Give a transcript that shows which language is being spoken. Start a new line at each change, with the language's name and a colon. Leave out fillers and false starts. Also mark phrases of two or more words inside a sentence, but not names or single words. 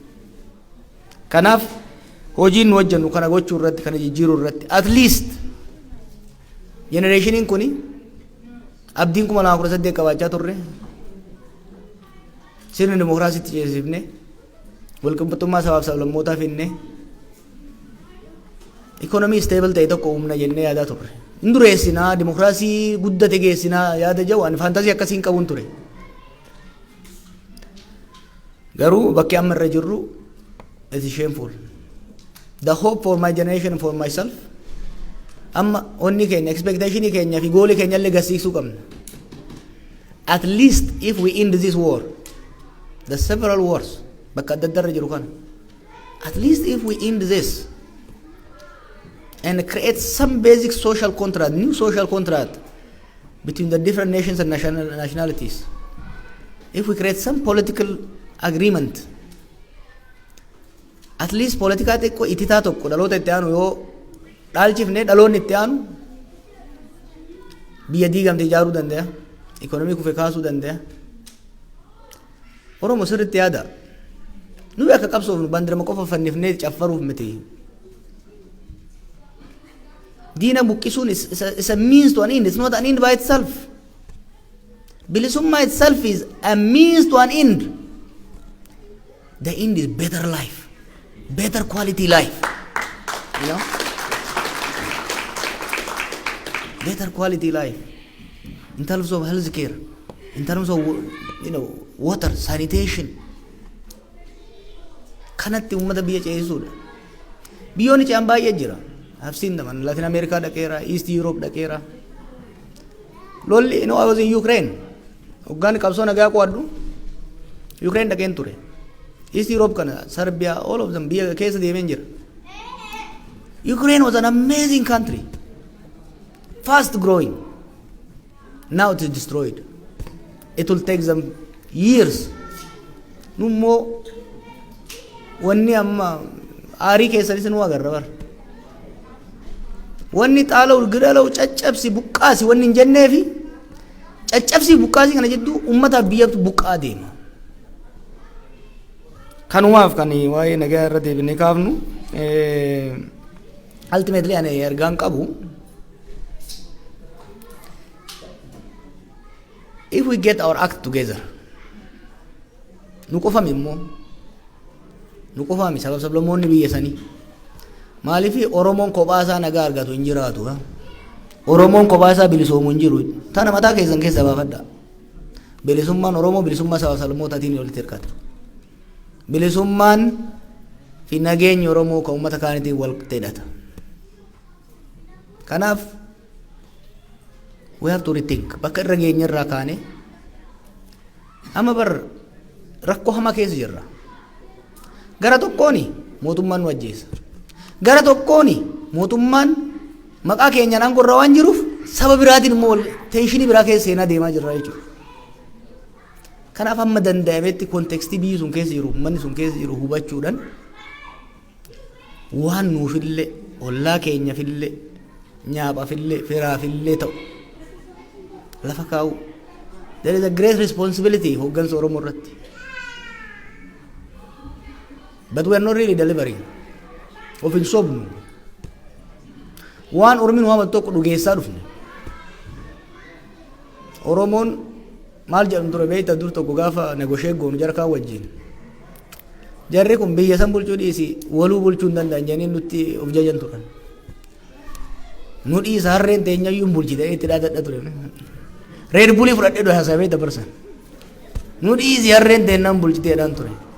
Oromo: Kanaaf hojiin nu hojjennu kana gochuu irratti kana jijjiiruu irratti
English: at least
Oromo: generationiin kuni abdiin 2018 qabaachaa turre sirna dimokiraasiitti ceesifne walqixxummaa sabaaf sablammootaa finne
English: economy stable
Oromo: ta'e tokko humna jennee yaadaa turre. Indureessinaa dimokiraasii guddate geessinaa yaada jawu ani faantasii akkasiin qabuun ture. Garuu bakki amma irra jirru
English: it is shameful. The hope for my generation and for myself,
Oromo: amma onni keenya expectation keenya fi goal keenya illee gasiisuu qabna.
English: At least if we end this war, the several wars
Oromo: bakka adda adda irra jiru kana,
English: at least if we end this and create some basic social contract, new social contract between the different nations and nationalities, if we create some political agreement,
Oromo: at least politika xiqqoo ititaa tokko dhaloota itti aanu yoo dhaalchifne dhaloonni itti aanu biyya diigamte ijaaruu danda'a, ikonomii kufe kaasuu danda'a. Oromoo sirriitti yaada. Nuyi akka qabsoofnu bandirama qofa fannifnee caffaruuf miti. Diina buqqisuun
English: is a means to an end. It's not an end by itself. Bilisummaa itself is a means to an end. The end is better life, better quality life. You know? Better quality life. In terms of health care, in terms of, water, sanitation.
Oromo: Kanatti ummata biyya ceesisuudha. Biyyoonni ce'an baay'ee jira.
English: I've seen them in Latin America dhaqeera, East Europe dhaqeera.
Oromo: Lolli,
English: I was in Ukraine.
Oromo: Hoggaan qabsoo nagaa qo'adhu Ukraine dhaqeen ture. East Europe kana, Serbia,
English: all of them
Oromo: biyya keessa deemeen jira.
English: Ukraine was an amazing country, fast growing. Now it is destroyed. It will take them years.
Oromo: Nummo wanni amma aarii keessanis nu agarra bar. Wanni xaalaw gidalaw caccabsi buqqaasi wanni hin jenneefi caccabsi buqqaasi kana jedhu ummata biyyatu buqqaa deema. Kanumaaf kan waa'ee nagaa irra deebinee kaafnu ultimately ani ergaan qabu,
English: if we get our act together,
Oromo: nu qofami sabab sablammoonni biyya sanii maaliifi Oromoon kophaasaa nagaa argatu hin jiraatu. Oromoon kophaasaa bilisoomu hin jiru. Tana mataa keessan keessa baafadha. Bilisummaan Oromoo bilisummaa sabab sablammootatiin walitti hirkata. Bilisummaan fi nageenyi Oromoo kan uummata kaanitiin wal hidhata. Kanaaf
English: we have to rethink.
Oromo: Bakka irra geenya irraa kaane amma bar rakkoo hamaa keessa jirra. Gara tokkooni mootummaan nu ajjeesa. Gara tokkooni mootummaan maqaa keenyaan aangorra waan jiruuf saba biraatiin immoo teenshinii biraa keessa seenaa deemaa jirra jechuudha. Kanaaf amma danda'ametti kontekstii biyyi sun keessa jiru, manni sun keessa jiru hubachuudhaan waan nuufillee, ollaa keenyafillee, nyaaphaafillee, firaafillee ta'u lafa kaa'u.
English: There is a great responsibility
Oromo: hooggansa Oromoo irratti.
English: But we are not really delivering.
Oromo: Of hin sobnu. Waan Oromiin waan tokko dhugeessaa dhufne. Oromoon maal jedhamu ture beeyta dur tokko gaafa negoshee goonu jarkaa wajjin jarri kun biyya san bulchuu dhiisi waluu bulchuu hin danda'an jedhanii nutti of jajan turan nu dhiisa harreen teenyayyuu hin bulchite itti dhaadadha ture reed bulii fudhadhee dho haasawee dabarsan nu dhiisi harreen teennaan bulchiteedhaan ture.